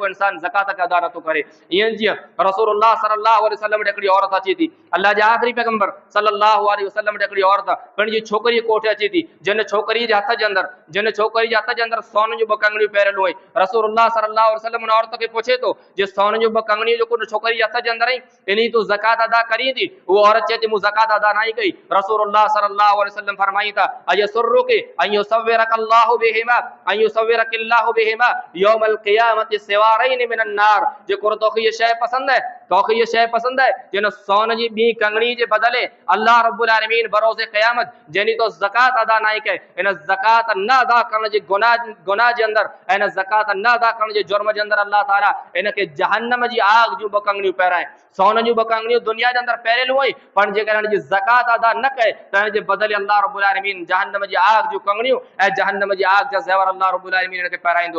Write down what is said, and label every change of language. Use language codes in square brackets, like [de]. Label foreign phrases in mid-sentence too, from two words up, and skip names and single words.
[sd] जेको इंसान ज़कात खे अदा नथो करे। ईअं जीअं रसूलुल्लाह [ar] صلى الله عليه وسلم [sd] वटि हिकिड़ी औरत अचे थी, अल्लाह जे आख़िरी पैगंबर [ar] صلى الله عليه وسلم [sd] वटि हिकिड़ी औरत पंहिंजी छोकिरीअ कोठे अचे थी, जिन छोकिरीअ जे हथ जे अंदरि सोन जूं 2 कंगड़ियूं पहिरियल हुई। रसूलुल्लाह [ar] صلى الله عليه وسلم [sd] उन औरत खे पुछे थो, जे सोन जूं 2 कंगड़ियूं जेको छोकिरी जे हथ जे अंदरि आई, इन तूं ज़कात अदा करी थी? उहो औरत चए थी, मूं ज़कात अदा न कई। रसूलुल्लाह [ar] صلى الله عليه وسلم [sd] फरमाई था, [ar] أيسرك أن يسورك الله بهما أن يسورك الله بهما يوم القيامة سوارين من نار. [sd] जेको तोखे ये शइ पसंद है, तोखे ये शइ पसंद है जिन सोन जी 2 कंगड़ी जे बदले [ar] الله رب العالمين [sd] बरोज़े क़यामत जनी तो ज़कात अदा न कई, इन ज़कात न अदा करण जे गुनाह जे अंदर, इन ज़कात न अदा करण जे जुर्म जे अंदर [ar] الله تعالى [sd] इनके जहन्नम जी आग जूं 2 कंगड़ियूं पहिराए। सोन जूं 2 कंगड़ियूं दुनिया जे अंदर पहिरियल हुई, पर जेकर इन जी ज़कात अदा न कए त इन जे बदले [ar] الله رب العالمين [sd] जहन्नम जी आग जूं कंगड़ियूं ऐं जहन्नम जी आग जा ज़ेवर [ar] الله رب العالمين [sd] इनके पहिराईंदो।